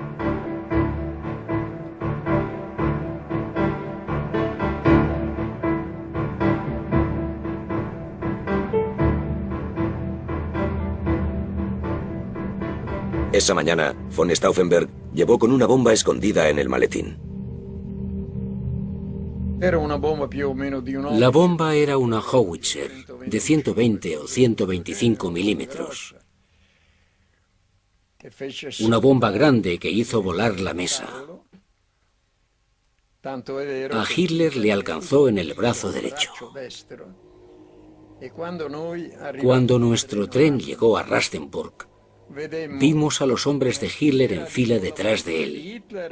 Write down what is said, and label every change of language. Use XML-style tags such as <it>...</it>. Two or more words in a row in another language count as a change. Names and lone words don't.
<es>Esa mañana, von Stauffenberg llevó con una bomba escondida en el maletín.</es> <it>Era una bomba più o meno di</it> <es>La bomba era una Howitzer de 120 o 125 milímetros. Una bomba grande que hizo volar la mesa. A Hitler le alcanzó en el brazo derecho. Cuando nuestro tren llegó a Rastenburg, vimos a los hombres de Hitler en fila detrás de él.</es>